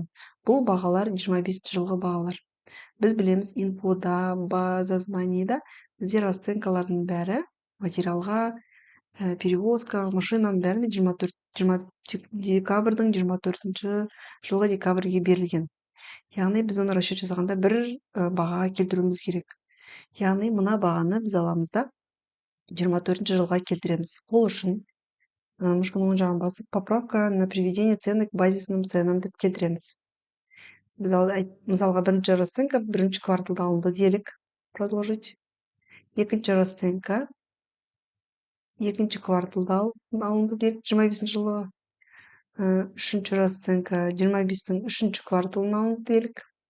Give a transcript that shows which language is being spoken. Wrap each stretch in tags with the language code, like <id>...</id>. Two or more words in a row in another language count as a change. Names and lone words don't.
<kk>Бұл бағалар 25 жылғы бағалар. Біз білеміз, инфода,</kk> <ru>база знанияда</ru> <kk>бізде расценкалардың бәрі материалға, перевозка, машинаның бәріне 20 декабрьдің 24 жылғы декабрьге берілген. Яғни біз оны расчет жасағанда бір бағаға келтіруіміз керек. Яғни мына бағаны біз аламыз да 24 жылға келтіреміз. Ол үшін мышканың оң жағын басып,</kk> <ru>поправка на приведение цены к базисным ценам</ru> <kk>деп келтіреміз. Біз мысалға бірінші расценка бірінші кварталда алынды делік, продолжить. Екінші расценка екінші кварталда алынды делік, 25 жылы. Үшінші расценка 25-тің үшінші кварталына алынды делік.</kk>